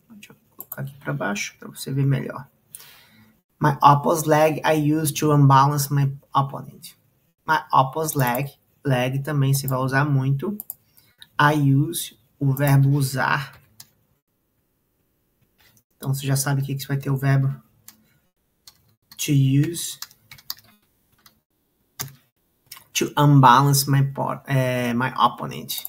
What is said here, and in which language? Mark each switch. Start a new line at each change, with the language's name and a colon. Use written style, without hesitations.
Portuguese: Deixa eu colocar aqui para baixo para você ver melhor.
English: My opposite leg I use to unbalance my opponent. My opposite leg
Portuguese: também você vai usar muito.
English: I use,
Portuguese: o verbo usar. Então você já sabe que você vai ter o verbo
English: to use to unbalance my opponent.